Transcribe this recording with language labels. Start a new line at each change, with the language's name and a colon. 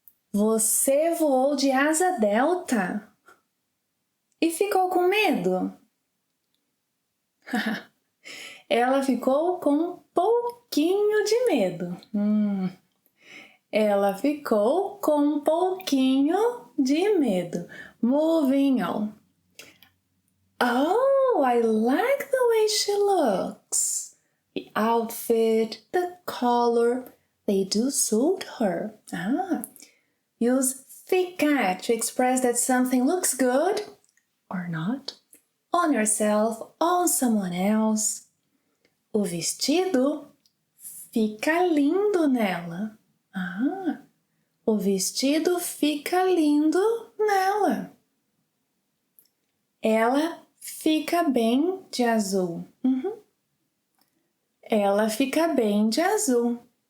Portuguese: Você voou de asa delta e ficou com medo? Ela ficou com um pouquinho de medo. Ela ficou com um pouquinho de medo.
English: Moving on. Oh, I like the way she looks. The outfit, the color, they do suit her. Use ficar to express that something looks good or not on yourself, on someone else.
Portuguese: O vestido fica lindo nela. O vestido fica lindo nela. Ela fica bem de azul. Ela fica bem de azul.